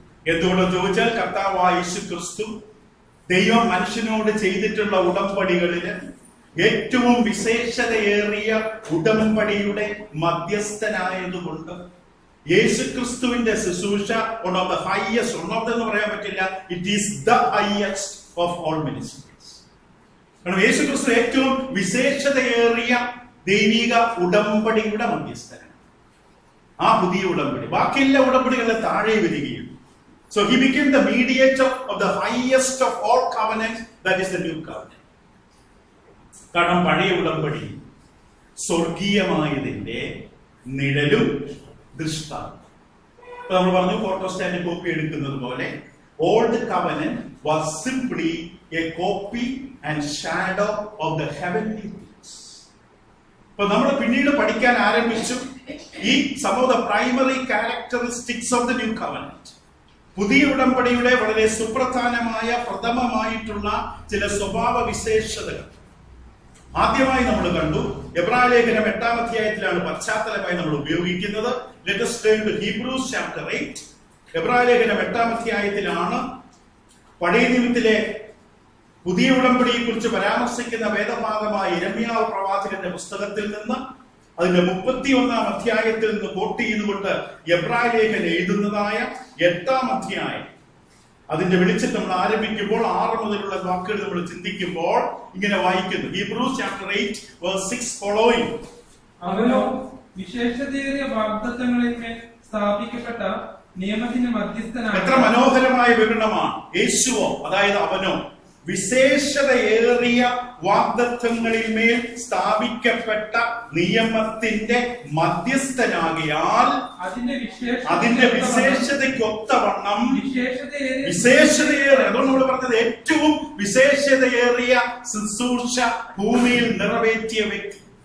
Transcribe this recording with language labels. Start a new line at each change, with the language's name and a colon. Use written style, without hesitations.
Malayalam: എന്തുകൊണ്ടെന്ന് ചോദിച്ചാൽ കർത്താവായ യേശുക്രിസ്തു ദൈവം മനുഷ്യനോട് ചെയ്തിട്ടുള്ള ഉടമ്പടികളില് ഏറ്റവും വിശേഷതയേറിയ ഉടമ്പടിയുടെ മധ്യസ്ഥനായതുകൊണ്ട് യേശുക്രിസ്തുവിന്റെ ശുശ്രൂഷ
English: one of the highest, one of them
Malayalam: എന്ന് പറയാൻ പറ്റില്ല,
English: It is the highest of all ministries.
Malayalam: കാരണം യേശുക്രിസ്തു ഏറ്റവും വിശേഷതയേറിയ ദൈവിക ഉടമ്പടിയുടെ മധ്യസ്ഥനാണ്. ആ പുതിയ ഉടമ്പടി ബാക്കിയുള്ള ഉടമ്പടികളെ താഴെ വരികയും.
English: So he became the mediator of the highest of all covenants, that is the new covenant.
Malayalam: കാരണം പഴയ ഉടമ്പടി സ്വർഗീയമായതിന്റെ നിഴലും ദൃഷ്ടാന്തം. നമ്മൾ പറഞ്ഞു ഫോട്ടോസ്റ്റാറ്റ് കോപ്പി എടുക്കുന്നത് പോലെ
English: Old covenant was simply a copy and shadow of the heavenly things.
Malayalam: ഇപ്പൊ നമ്മൾ പിന്നീട് പഠിക്കാൻ ആരംഭിച്ചു ഈ
English: some of the primary characteristics of the new covenant.
Malayalam: പുതിയ ഉടമ്പടിയുടെ വളരെ സുപ്രധാനമായ പ്രഥമമായിട്ടുള്ള ചില സ്വഭാവ വിശേഷതകൾ ആദ്യമായി നമ്മൾ കണ്ടു. എബ്രായ ലേഖനം 8-ാം അധ്യായത്തിലാണ് പശ്ചാത്തലമായി നമ്മൾ ഉപയോഗിക്കുന്നത്.
English: Let us turn to Hebrews chapter 8.
Malayalam: എബ്രായ ലേഖനം 8-ാം അധ്യായത്തിലാണ് പഴയ നിയമത്തിലെ പുതിയ ഉടമ്പടിയെ കുറിച്ച് പരാമർശിക്കുന്ന വേദഭാഗമായ യിരെമ്യാവ് പ്രവാചകന്റെ പുസ്തകത്തിൽ നിന്ന് അതിന്റെ 31-ാം അധ്യായത്തിൽ നിന്ന് കോട്ട് ചെയ്തുകൊണ്ട് എബ്രായ ലേഖനം എഴുതുന്നതായ 8-ാം അധ്യായം അതിന്റെ വെളിച്ചം നമ്മൾ ആരംഭിക്കുമ്പോൾ 6 മുതലുള്ള വാക്കുകൾ നമ്മൾ ചിന്തിക്കുമ്പോൾ ഇങ്ങനെ വായിക്കുന്നു.
English: Hebrews chapter 8 verse 6 following.
Malayalam: അവനോ വിശേഷതയേറിയ വാഗ്ദത്തങ്ങളിന്മേൽ സ്ഥാപിക്കപ്പെട്ട നിയമത്തിന്റെ മധ്യസ്ഥനാണ്. എത്ര മനോഹരമായ വിവരണമാണ്. യേശുവോ, അതായത് അവനോ വിശേഷതയേറിയ വാഗ്ദത്തങ്ങളിന്മേൽ സ്ഥാപിക്കപ്പെട്ട നിയമത്തിന്റെ മധ്യസ്ഥനാകിയാൽ അതിന്റെ വിശേഷതയ്ക്കൊത്തവണ്ണം വിശേഷതയേറിയ, അതുകൊണ്ട് നമ്മൾ പറഞ്ഞത് ഏറ്റവും വിശേഷതയേറിയ ശുശ്രൂഷ ഭൂമിയിൽ നിറവേറ്റിയ വ്യക്തി.